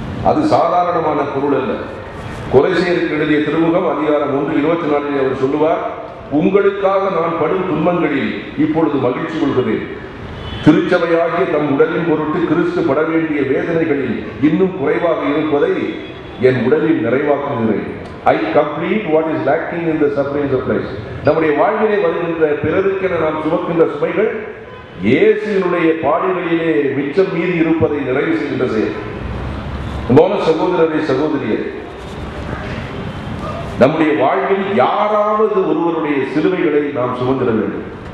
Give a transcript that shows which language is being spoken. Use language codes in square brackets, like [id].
[ta] அது சாதாரணமான பொருள் அல்ல. கொலைசேருக்கு எழுதிய திருமுகம் அதிகாரம் 1:24 அவர் சொல்லுவார், உங்களுக்காக நான் படும் துன்பங்களில் இப்பொழுது மகிழ்ச்சி கொள்கிறேன். திருச்சபையாகிய தம் உடலின் பொருட்டு கிறிஸ்து பட வேண்டிய வேதனைகளில் இன்னும் குறைவாக இருப்பதை என் உடலில் நிறைவாக்குகிறேன். [en] I complete what is lacking in the sufferings of Christ. [ta] நம்முடைய வாழ்விலே வருகின்ற பிறருக்கென நாம் சுமக்கின்ற சுமைகள் இயேசுவினுடைய பாடுகளிலே மிச்சம் மீறி இருப்பதை நிறைவு செய்கின்ற செயல். சகோதரரை சகோதரியர், நம்முடைய வாழ்வில் யாராவது ஒருவருடைய சிலுவைகளை நாம் சுமந்திட வேண்டும்.